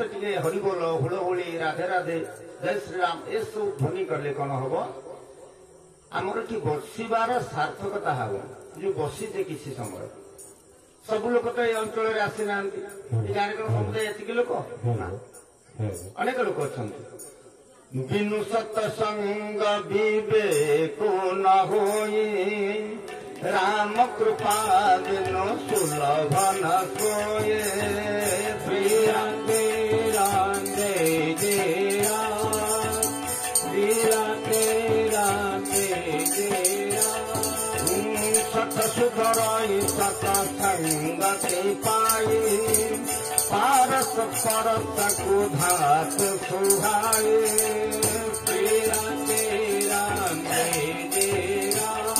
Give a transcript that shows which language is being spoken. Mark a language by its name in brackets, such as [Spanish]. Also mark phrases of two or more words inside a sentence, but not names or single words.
[Odia] ଟିକେ ହରିବୋଲ ହୁଳହୁଳି ରାଧେ ରାଧେ ଜୟ ଶ୍ରୀରାମ ଏସବୁ ଧ୍ୱନି କଲେ କଣ ହବ ଆମର ଏଠି ବସିବାର ସାର୍ଥକତା ହବ ଯୋଉ ବସିଛେ କିଛି ସମୟ ସବୁ ଲୋକ ତ ଏ ଅଞ୍ଚଳରେ ଆସିନାହାନ୍ତି ଏ ଗାଁରେ କଣ ସମୁଦାୟ ଏତିକି ଲୋକ ଅନେକ ଲୋକ ଅଛନ୍ତି [Awadhi] बिनु सतसंग बिबेक न होई राम कृपा बिनु सुलभ न सोए श्री राधे राधे जया श्री राधे राधे जया सत सुधरई सत संगति पाई पारस परस को धात सुहाए श्री राधे राधे जया